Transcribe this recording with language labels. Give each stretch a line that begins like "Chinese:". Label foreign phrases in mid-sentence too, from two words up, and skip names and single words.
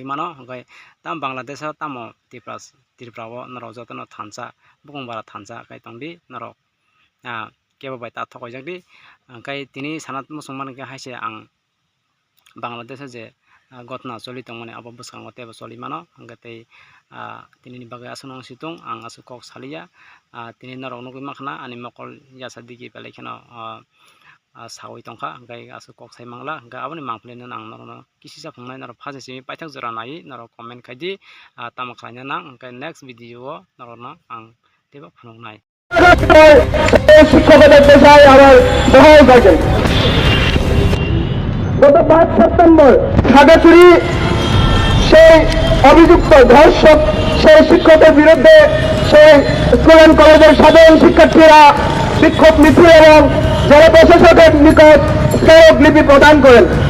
Kok Borok: mano ngai tam Bangladesh tamo tirprabo naro jotono thansa bukungbara thansa kai tongdi naro kebo bai ta thokoi jakdi kai tini sanat musungman ke haise ang Bangladesh je gotna choli tongmani abo buskango tebo choli mano ngatei tini ni bagai asonong situng ang asu kok salia tini naro nugui makhna ani mokol yasa digi belai kheno sawi tongkha gai asu kok sai mangla ga aboni mangphile nang naro kisisa phungnai naro phajesi paithak jora nai naro comment khaidi tama khlaina nang gai
English: next video
Kok Borok: naro na ang tebo phungnai
Bangla: শিক্ষকদের পেশায় আবার বহাল থাকে গত 5 সেপ্টেম্বর খাগড়াছড়ি সেই অভিযুক্ত ধর্ষক সেই শিক্ষকের বিরুদ্ধে সেই
English: school and college
Bangla: সাধারণ শিক্ষার্থীরা বিক্ষোভ মিছিল এবং জেলা প্রশাসকের নিকট স্মারকলিপি প্রদান করেন